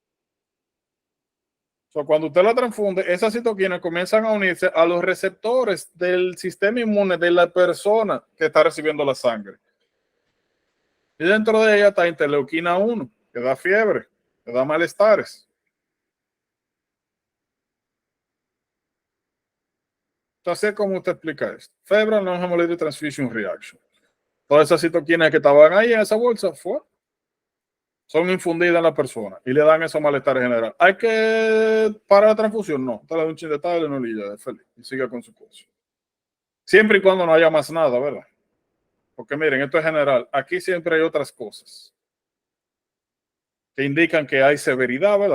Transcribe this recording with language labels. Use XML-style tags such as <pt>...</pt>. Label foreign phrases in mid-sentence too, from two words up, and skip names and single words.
<es>So, cuando usted la transfunde, esas citoquinas comienzan a unirse a los receptores del sistema inmune de la persona que está recibiendo la sangre. Y dentro de ella está interleuquina 1, que da fiebre, que da malestares. Entonces, ¿cómo usted explica esto?</es> <en>Febrile non-hemolytic transfusion reaction.</en> <es>Todas esas citoquinas que estaban ahí en esa bolsa son infundidas en la persona y le dan esos malestares general. ¿Hay que parar la transfusión? No. Te le da un chin de tal, no le ya, feliz y siga con su cosa. Siempre y cuando no haya más nada, ¿verdad? Porque miren, esto es general. Aquí siempre hay otras cosas que indican que hay severidad, ¿verdad?</es>